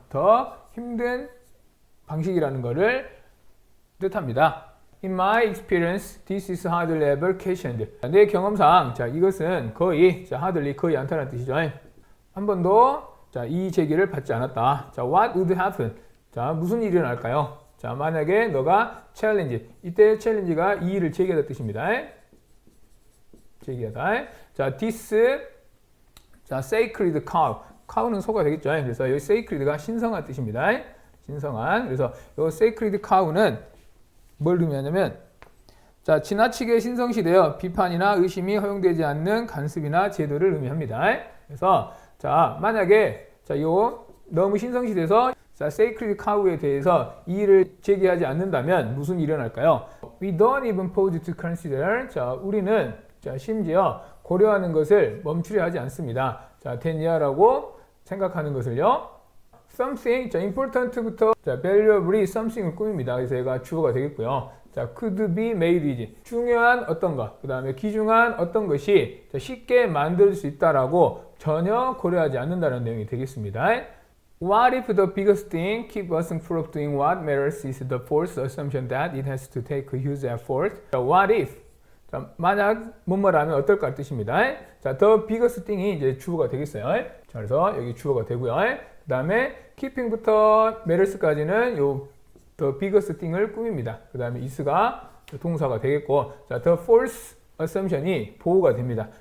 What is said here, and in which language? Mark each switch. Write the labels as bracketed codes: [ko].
[ko] 더 힘든 방식이라는 것을 뜻합니다. [en] In my experience, this is hardly ever questioned. [ko] 내 경험상, 자, 이것은 거의, 자, hardly 거의 않다는 뜻이죠. 한 번도, 자, 이 제기를 받지 않았다. [en] 자, what would happen? [ko] 자, 무슨 일이 일어날까요? 자, 만약에 너가 challenge, 이때 challenge가 이 일을 제기하다 뜻입니다. 제기하다. [en] 자, this, 자, sacred cow. [ko] cow는 소가 되겠죠. 그래서 여기 sacred가 신성한 뜻입니다. 신성한. 그래서 이 sacred cow는 뭘 의미하냐면 자, 지나치게 신성시되어 비판이나 의심이 허용되지 않는 간섭이나 제도를 의미합니다. 그래서 자, 만약에 자, 요 너무 신성시돼서 자, sacred cow에 대해서 이의를 제기하지 않는다면 무슨 일이 일어날까요? [en] We don't even pause to consider. [ko] 자, 우리는 자, 심지어 고려하는 것을 멈추려 하지 않습니다. 자, 된 이하라고 생각하는 것을요. something, 자, important부터 자, valuably something을 꾸밉니다. 그래서 얘가 주어가 되겠고요. [en] 자, could be made easy. [ko] 중요한 어떤 것, 그 다음에 귀중한 어떤 것이 자, 쉽게 만들 수 있다라고 전혀 고려하지 않는다는 내용이 되겠습니다. [en] What if the biggest thing keep us from doing what matters is the false assumption that it has to take a huge effort. 자, what if? [ko] 자, 만약 뭐뭐라면 어떨까 뜻입니다. 자, the biggest thing이 이제 주어가 되겠어요. 자, 그래서 여기 주어가 되고요. 그 다음에 keeping부터 matters까지는 요 the biggest thing을 꾸밉니다. 그 다음에 is가 동사가 되겠고, 자, the false assumption이 보호가 됩니다.